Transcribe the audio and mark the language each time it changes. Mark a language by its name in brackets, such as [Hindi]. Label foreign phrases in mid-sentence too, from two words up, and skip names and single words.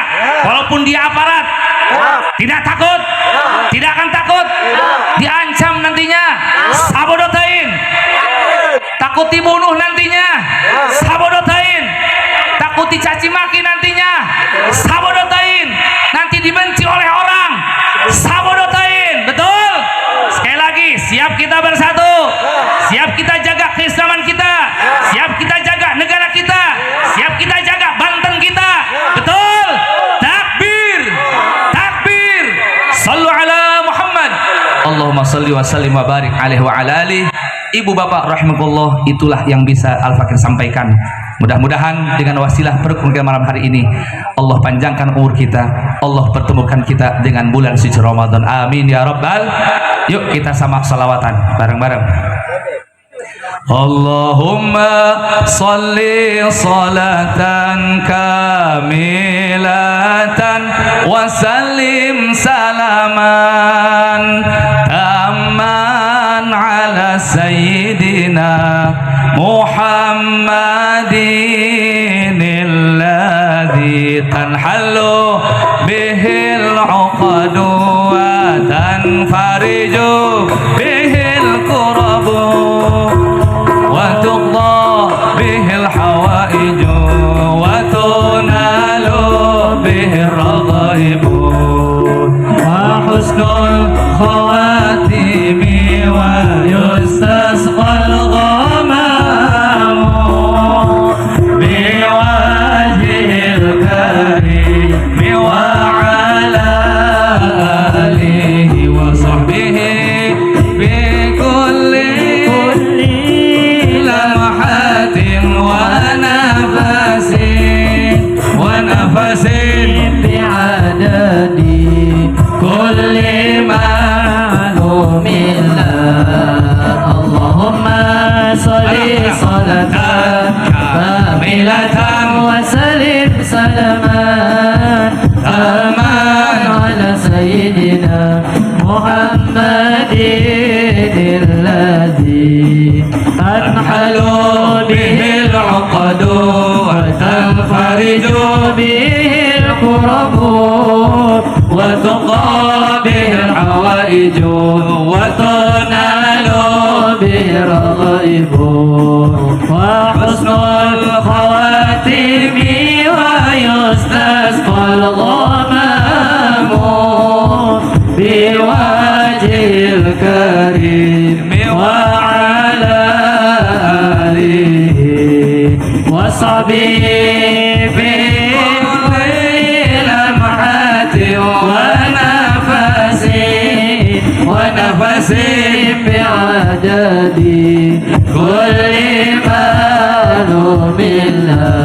[Indonesian] Walaupun dia aparat, tidak takut, tidak akan takut, diancam nantinya, sabodotain, takut dibunuh nantinya, sabodotain, takut dicaci maki nantinya, sabodotain, nanti dibenci oleh orang, sabodotain. Betul? Sekali lagi, siap kita bersatu, siap kita jaga keislaman kita, siap kita jaga negara kita, siap kita jaga Banten kita. Betul? Takbir, takbir. [Arabic] صلوا على محمد. اللهم صل وسلم وبارك عليه وعلى آله. [Indonesian] Ibu bapak rahimakumullah, itulah yang bisa Al-Fakir sampaikan. Mudah-mudahan dengan wasilah perkumpulan malam hari ini, Allah panjangkan umur kita, Allah pertemukan kita dengan bulan suci Ramadan. [Arabic] آمين يا رب. [Indonesian] Yuk kita sama salawatan bareng-bareng. [Arabic] اللهم صل صلاة كاملة وسلم سلاما تاما على سيدنا محمد الذي تنحل به العقد وتنفرج به الكرب وتقضى به الحوائج وتنال به الرغائب وحسن الخواتيم ويستسقى الغمام بوجهه الكريم وعلى آله وصحبه بكل لمحة ونفس بعدد كل معلوم الله. اللهم صل صلاة كاملة وسلم سلاما أمانا على سيدنا محمد الذي تنحل به العقد وتنفرج به الكرب وتقى به الحوائج وتنال به الرغائب وحسن الخواتيم ويستسقى الغمام بوجهه الكريم وعلى آله طبيبي لمحة ونفسي بعددي كل معلوم الله.